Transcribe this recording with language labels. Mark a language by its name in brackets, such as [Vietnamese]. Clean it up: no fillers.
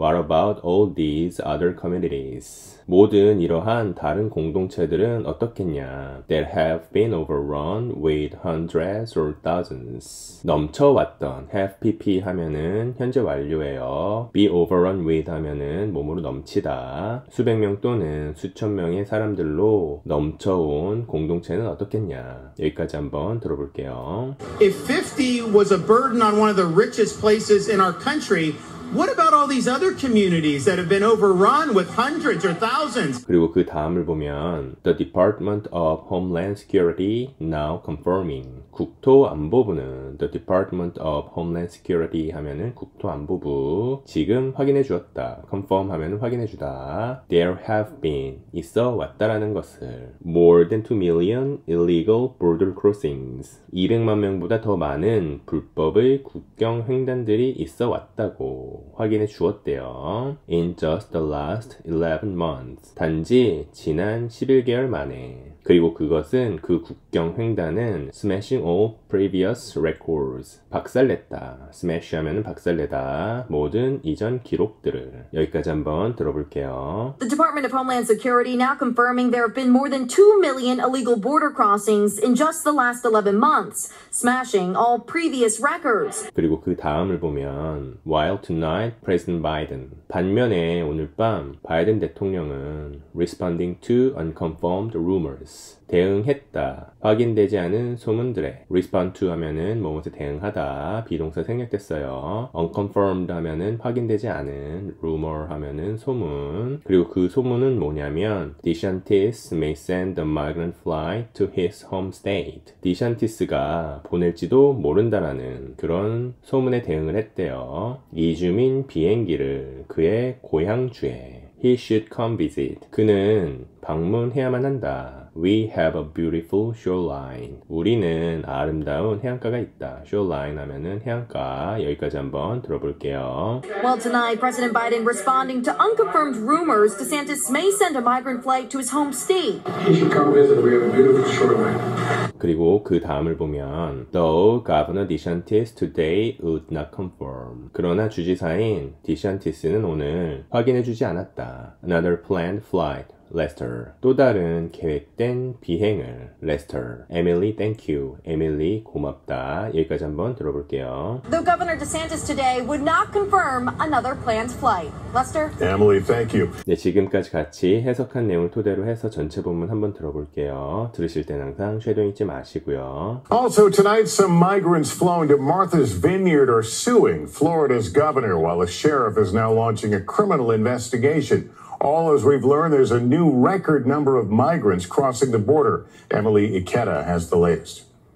[English] What about all these other communities? [Korean] 모든 이러한 다른 공동체들은 어떻겠냐? [English] That have been overrun with hundreds or thousands. [Korean] 넘쳐왔던 [English] have pp [Korean] 하면은 현재 완료예요. be overrun with 하면은 몸으로 넘치다. 수백 명 또는 수천 명의 사람들로 넘쳐온 공동체는 어떻겠냐? 여기까지 한번 들어볼게요. [English] If 50 was a burden on one of the richest places in our country, what about all these other communities that have been overrun with hundreds or thousands? [Korean] 그리고 그 다음을 보면 [English] The Department of Homeland Security now confirming. [Korean] 국토안보부는 The Department of Homeland Security 하면은 국토안보부 지금 확인해 주었다. confirm 하면은 확인해 주다. [English] There have been [Korean] 있어 왔다라는 것을 [English] more than 2 million illegal border crossings. [Korean] 200만 명보다 더 많은 불법의 국경 횡단들이 있어 왔다고 확인해 주었대요. [English] In just the last 11 months. [Korean] 단지 지난 11개월 만에. 그리고 그것은 그 국경 횡단은 [English] smashing all previous records. [Korean] 박살냈다. smash 하면은 박살내다. 모든 이전 기록들을. 여기까지 한번 들어볼게요. [English] The Department of Homeland Security now confirming there have been more than 2 million illegal border crossings in just the last 11 months, smashing all previous records. [Korean] 그리고 그 다음을 보면 [English] While tonight, President Biden. [Korean] 반면에 오늘 밤 바이든 대통령은 [English] responding to unconfirmed rumors. [Korean] 대응했다. 확인되지 않은 소문들에 [English] respond to [Korean] 하면은 뭐뭐에 대응하다. 비동사 생략됐어요. unconfirmed 하면은 확인되지 않은 rumor 하면은 소문. 그리고 그 소문은 뭐냐면 [English] DeSantis may send a migrant flight to his home state. [Korean] 디샨티스가 보낼지도 모른다라는 그런 소문에 대응을 했대요. 이주민 비행기를 그의 고향주에 [English] He should come visit. [Korean] 그는 방문해야만 한다. [English] We have a beautiful shoreline. [Korean] 우리는 아름다운 해안가가 있다. shoreline 하면은 해안가. 여기까지 한번 들어볼게요. [English] Well, tonight, President Biden responding to unconfirmed rumors DeSantis may send a migrant flight to his home state. He should come visit. We have a beautiful shoreline. [Korean] 그리고 그 다음을 보면 [English] Though Governor DeSantis today would not confirm. [Korean] 그러나 주지사인 디샨티스는 오늘 확인해주지 않았다. [English] Another planned flight. Lester. [Korean] 또 다른 계획된 비행을 Lester. [English] Emily, thank you. Emily, [Korean] 고맙다. 여기까지 한번 들어볼게요. Though Governor DeSantis today would not confirm another planned flight. Lester? Emily, thank you. 네, 지금까지 같이 해석한 내용을 토대로 해서 전체 본문 한번 들어볼게요. 들으실 땐 항상 쉐도잉 잊지 마시고요. [English] Also tonight, some migrants flowing to Martha's Vineyard are suing Florida's governor while a sheriff is now launching a criminal investigation. All as we've learned, there's a new record number of migrants crossing the border. Emily Ikeda has the latest.